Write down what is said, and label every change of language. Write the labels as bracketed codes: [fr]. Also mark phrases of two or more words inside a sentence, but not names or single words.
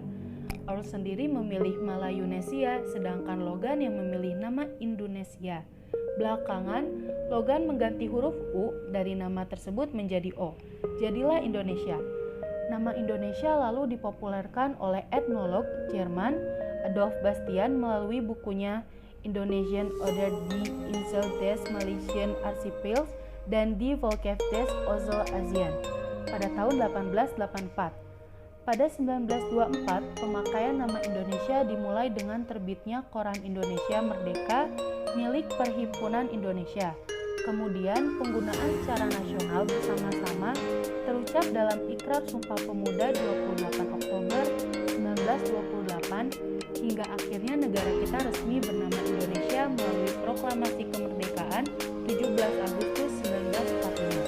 [id] Earl sendiri memilih Malayunesia, sedangkan Logan yang memilih nama Indonesia. Belakangan, Logan mengganti huruf U dari nama tersebut menjadi O. Jadilah Indonesia. Nama Indonesia lalu dipopulerkan oleh etnolog Jerman Adolf Bastian melalui bukunya Indonesian oder die Insel des Malaysian Archipels dan Die Volkschaft des Ostasian pada tahun 1884. Pada 1924, pemakaian nama Indonesia dimulai dengan terbitnya Koran Indonesia Merdeka milik Perhimpunan Indonesia. Kemudian, penggunaan secara nasional bersama-sama terucap dalam Ikrar Sumpah Pemuda 28 Oktober 1928 hingga akhirnya negara kita resmi bernama Indonesia melalui Proklamasi Kemerdekaan 17 Agustus 1945.